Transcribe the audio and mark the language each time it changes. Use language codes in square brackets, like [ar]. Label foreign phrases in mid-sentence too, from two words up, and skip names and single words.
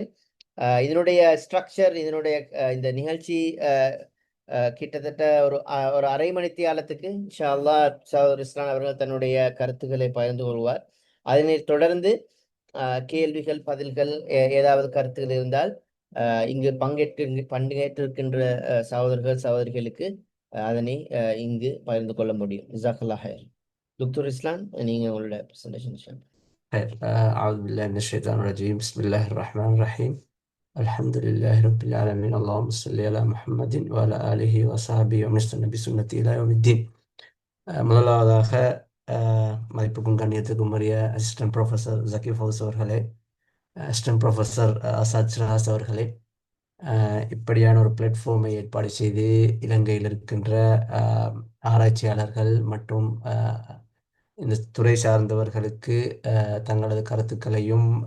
[ta] இதனுடைய ஸ்ட்ரக்சர், இதனுடைய இந்த நிகழ்ச்சி கிட்டத்தட்ட ஒரு அரை மணித்தியாலத்துக்கு [ar] إن شاء الله [ta] சகோதரர் இஸ்லான் அவர்கள் தன்னுடைய கருத்துக்களை பகிர்ந்து கொள்வார். அதனைத் தொடர்ந்து கேள்விகள் பதில்கள் ஏதாவது கருத்துக்கள் இருந்தால் இங்கு பங்கேற்றிருக்கின்ற சகோதரர்கள் சகோதரிகளுக்கு அதனை இங்கு பகிர்ந்து கொள்ள முடியும். [ar] جزاك الله خير. [ta] دكتور إسلام நீங்க உங்களோட [en] presentation share. [ar] خير. أعوذ بالله من الشيطان الرجيم. بسم الله الرحمن الرحيم. الحمد لله رب العالمين. اللهم صل على محمد وعلى آله وصحبه ومن استنى بسنته إلى يوم الدين. [ta] முதலாவதாக மதிப்புக்கும் கண்ணியத்துக்கும் உரிய [en] assistant professor [ta] ஜக்கி ஃபவுஸ் அவர்களே, [en] assistant professor [ta] அசாத் சிராஸ் அவர்களே, இப்படியான ஒரு பிளாட்ஃபார்மை ஏற்பாடு செய்து இலங்கையில் இருக்கின்ற ஆராய்ச்சியாளர்கள் மற்றும் இந்த துறை சார்ந்தவர்களுக்கு தங்களது கருத்துக்களையும்